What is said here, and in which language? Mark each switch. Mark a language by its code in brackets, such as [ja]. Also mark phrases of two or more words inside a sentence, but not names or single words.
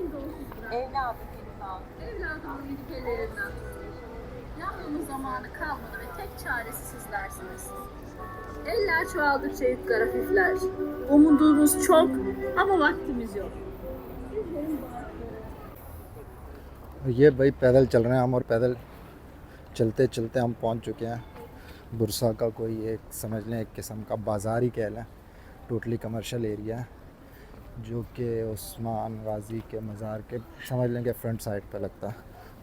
[tr] Evladım elini al. Evladımın minik ellerinden tutun. Yavrumun zamanı kalmadı ve tek çaresi sizlersiniz. Eller çoğaldıkça yükler hafifler. Umudumuz çok ama vaktimiz yok. [ur] یہ بھائی پیدل چل رہے ہیں ہم، اور پیدل چلتے چلتے ہم پہنچ چکے ہیں برسا کا کوئی ایک، سمجھ لیں، ایک قسم کا بازار ہی کہہ لیں. [en] totally commercial area [ur] ہے، جو کہ عثمان غازی کے مزار کے، سمجھ لیں کہ [en] front side [ur] پہ لگتا ہے.